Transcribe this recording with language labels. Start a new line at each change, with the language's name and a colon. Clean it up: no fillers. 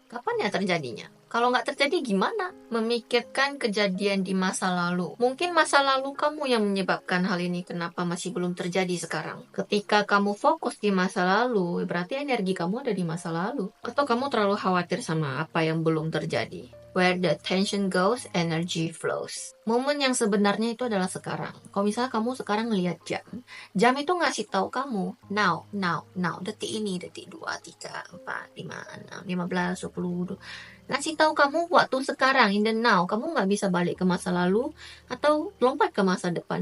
Indonesian: Kapan ya terjadinya? Kalau nggak terjadi gimana? Memikirkan kejadian di masa lalu. Mungkin masa lalu kamu yang menyebabkan hal ini kenapa masih belum terjadi sekarang. Ketika kamu fokus di masa lalu, berarti energi kamu ada di masa lalu. Atau kamu terlalu khawatir sama apa yang belum terjadi.
English: Where the attention goes, energy flows.
Indonesian: Momen yang sebenarnya itu adalah sekarang. Kalau misalnya kamu sekarang ngelihat jam. Jam itu ngasih tahu kamu, now. Detik ini, detik 2, 3, 4, 5, 6, 15, 20. Ngasih tahu kamu waktu sekarang,
English: in the now.
Indonesian: Kamu nggak bisa balik ke masa lalu atau lompat ke masa depan.